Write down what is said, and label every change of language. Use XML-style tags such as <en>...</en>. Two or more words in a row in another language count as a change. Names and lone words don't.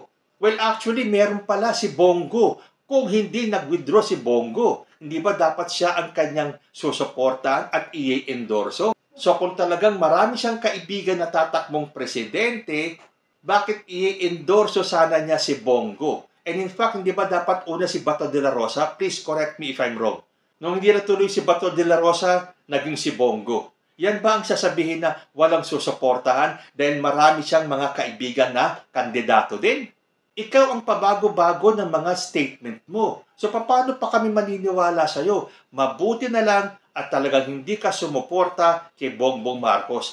<en>Well, actually,</en> <tl>meron pala si Bongo. Kung hindi nag-withdraw si Bongo, hindi ba dapat siya ang kanyang susuportahan at i-endorso? So kung talagang marami siyang kaibigan na tatakbong presidente, bakit i-endorso sana niya si Bongo?</tl> <en>And in fact,</en> <tl>hindi ba dapat una si Bato de la Rosa?</tl> <en>Please correct me if I'm wrong.</en> <tl>Nung hindi natuloy si Bato de la Rosa, naging si Bongo. Yan ba ang sasabihin na walang susuportahan dahil marami siyang mga kaibigan na kandidato din? Ikaw ang pabago-bago ng mga statement mo. So paano pa kami maniniwala sa'yo? Mabuti na lang at talagang hindi ka sumuporta kay Bongbong Marcos.</tl>